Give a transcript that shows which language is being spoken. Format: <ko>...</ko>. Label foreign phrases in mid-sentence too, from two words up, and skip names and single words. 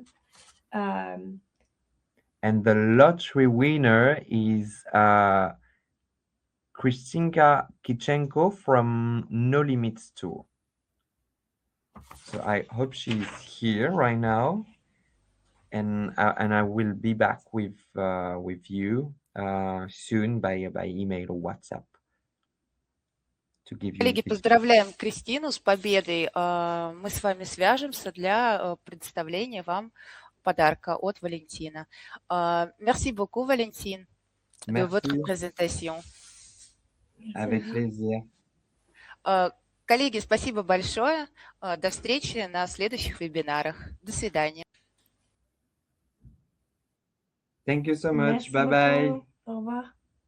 <en>And the lottery winner is Kristinka Kichenko from No Limits Tour. So I hope she's here right now, and I will be back with you soon by email or WhatsApp to give you.</en> <ru>Коллеги, поздравляем Кристину с победой. Мы с вами свяжемся для представления вам подарка от Валентина.</ru> <fr>Merci beaucoup, Valentine, de votre présentation. Avec plaisir.</fr> <ru>Коллеги, спасибо большое. До встречи на следующих вебинарах. До свидания.</ru> <en>Thank you so much.</en> <fr>Merci</fr> <en>Bye bye.</en> <fr>beaucoup. Au revoir.</fr>